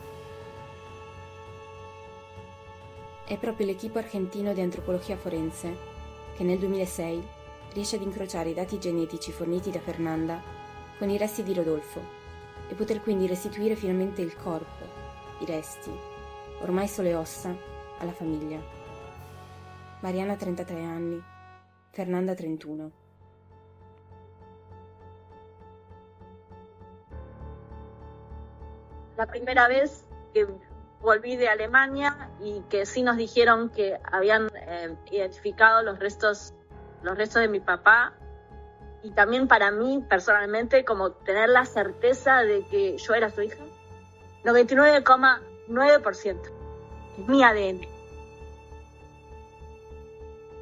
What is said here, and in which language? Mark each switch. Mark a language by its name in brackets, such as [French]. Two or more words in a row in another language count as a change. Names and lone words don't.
[Italian] È proprio l'Equipo Argentino di Antropologia Forense che nel 2006 riesce ad incrociare i dati genetici forniti da Fernanda con i resti di Rodolfo e poter quindi restituire finalmente il corpo, i resti, ormai sole ossa, alla famiglia. Mariana 33 anni, Fernanda 31. [Spanish] La primera vez que volví de Alemania y que sí nos dijeron que habían identificado los restos de mi papá, y también para mí personalmente como tener la certeza de que yo era su hija, 99,9%, es mi ADN.